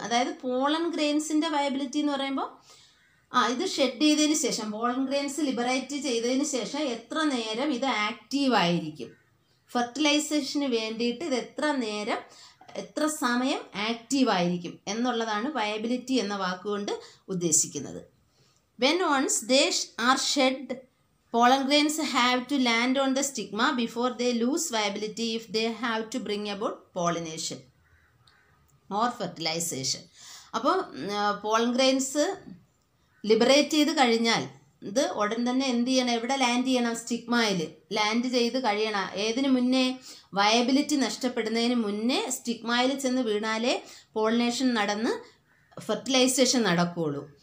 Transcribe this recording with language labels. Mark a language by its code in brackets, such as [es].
[ml] അതായത് pollen ഗ്രെയിൻസിൻ്റെ viability എന്ന് പറയുമ്പോൾ ഇത് ഷെഡ് ചെയ്തതിന് ശേഷം, പോളൻ ഗ്രെയിൻസ് ലിബറേറ്റ് ചെയ്തതിന് ശേഷം എത്ര നേരം ഇത് ആക്റ്റീവായിരിക്കും, ഫെർട്ടിലൈസേഷന് വേണ്ടിയിട്ട് ഇത് എത്ര സമയം ആക്റ്റീവായിരിക്കും എന്നുള്ളതാണ് വയബിലിറ്റി എന്ന വാക്കുകൊണ്ട് ഉദ്ദേശിക്കുന്നത്. [en] When once they are shed, pollen grains have to land on the stigma before they lose viability if they have to bring about pollination or fertilization. [ml] അപ്പോൾ പോളൻ ഗ്രെയിൻസ് ലിബറേറ്റ് ചെയ്ത് കഴിഞ്ഞാൽ ഇത് ഉടൻ തന്നെ എന്ത് ചെയ്യണം, എവിടെ ലാൻഡ് ചെയ്യണം, സ്റ്റിഗ്മയിൽ ലാൻഡ് ചെയ്ത് കഴിയണം. ഏതിനു മുന്നേ, വയബിലിറ്റി നഷ്ടപ്പെടുന്നതിന് മുന്നേ സ്റ്റിഗ്മയിൽ ചെന്ന് വീണാലേ പോളിനേഷൻ നടന്ന് ഫെർട്ടിലൈസേഷൻ നടക്കുകയുള്ളൂ.